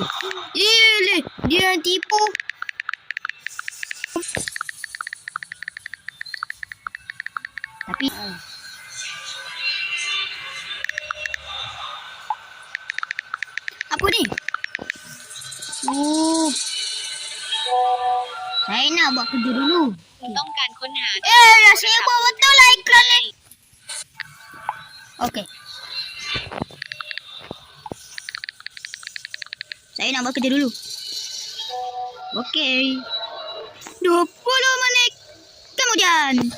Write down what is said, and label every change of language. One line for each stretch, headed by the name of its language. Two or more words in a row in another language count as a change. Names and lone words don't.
Malay: Dia yang tipu. Tapi apa ni? Saya nak buat kerja dulu.
Thai: ต้องการค้นหา
Malay: saya buat betul lah iklan ni. Okey. Saya nak buat kerja dulu. Okey. 20 minit kemudian.